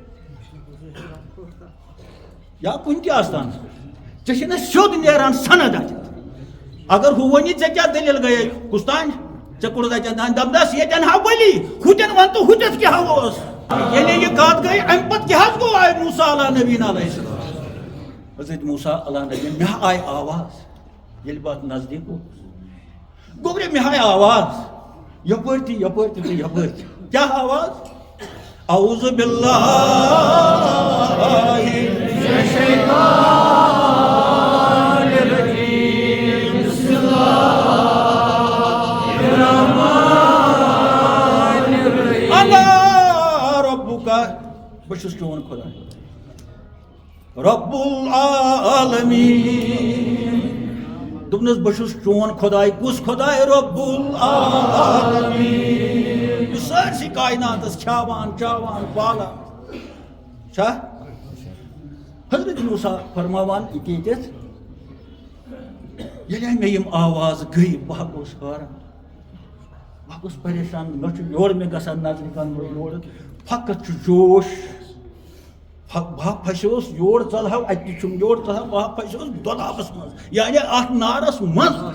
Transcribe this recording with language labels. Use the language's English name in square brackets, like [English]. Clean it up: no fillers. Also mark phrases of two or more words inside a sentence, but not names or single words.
[Kashmiri] یا کُنہِ تہِ آستانَس ژےٚ چھِنہ سیوٚد نیران سَند اَتہِ اگر ہُہ وَنی ژےٚ کیٛاہ دٔلیٖل گٔیے کُس تانۍ ژےٚ کوٚرُتھ اَتٮ۪ن تانۍ دَپدَس ییٚتٮ۪ن ہا ؤلی ہُتٮ۪ن وَن تہٕ ہُتٮ۪تھ کیٛاہ اوس ییٚلہِ یہِ کَتھ گٔے اَمہِ پَتہٕ کیٛاہ حظ گوٚو آیہِ موٗسیٰ [Arabic] علیٰ نبیٖن علیہ السلام [Kashmiri] حضرت موٗسیٰ [Arabic] علیٰ نبیٖن [Kashmiri] مےٚ آیہِ آواز ییٚلہِ بہٕ اَتھ نزدیٖک اوسُس گوٚبرِ مےٚ آیہِ آواز یپٲرۍ تہِ یپٲرۍ تہِ تہٕ یپٲرۍ تہِ کیٛاہ آواز [Arabic] اعوذ باللہ من الشیطان الرجیم بسم اللہ الرحمن الرحیم انا ربک [Kashmiri] بہٕ چھُس چون خۄدا [Arabic] رب العالمین [Kashmiri] دوٚپنَس بہٕ چھُس چون خۄداے کُس خۄداے رب العالمین یُس سٲرسٕے کایناتَس کھیاوان چاوان پالان چھا حضرت موٗسیٰ فرماوان ییٚتٮ۪تھ ییٚلہِ مےٚ یِم آواز گٔے بہٕ گوٚوُس حٲران بہٕ گوٚوُس پریشان نہ چھُ یورٕ مےٚ گژھان نظرِ کَنہٕ یورٕ فقط چھُ جوش بہٕ پھسیوس یورٕ ژَلہو اَتہِ تہِ چھُم یورٕ ژَلہو بہٕ پھسیوس دۄدھاپَس منٛز یعنی اَتھ نارَس منٛز